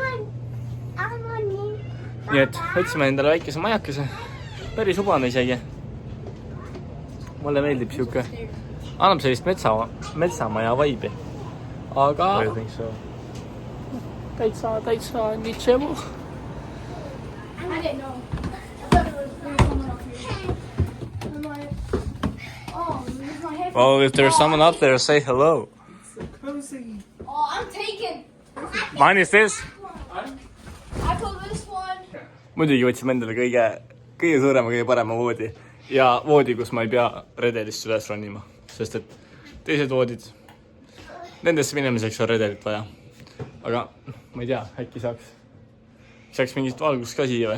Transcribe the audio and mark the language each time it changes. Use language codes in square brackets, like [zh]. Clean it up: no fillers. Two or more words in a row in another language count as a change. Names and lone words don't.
[et] Nii et võtsime endale väikese majakese. Päris ubane isegi. Mulle meeldib siuke. Annab sellist metsamaja vaibi. Aga täitsa niitsevu. [en] I didn't know. I thought it was someone up here. I'm like, oh, this is my headphone. Well, if there's someone up there, say hello. Oh, I'm taking. Mine is this. I put this one. [et] Muidugi võtsime endale kõige suurema, kõige parema voodi. Ja voodi, kus ma ei pea redelist üles ronima. Sest et teised voodid, nendesse minemiseks on redelit vaja. Aga ma ei tea, äkki saaks mingit valgust ka siia või?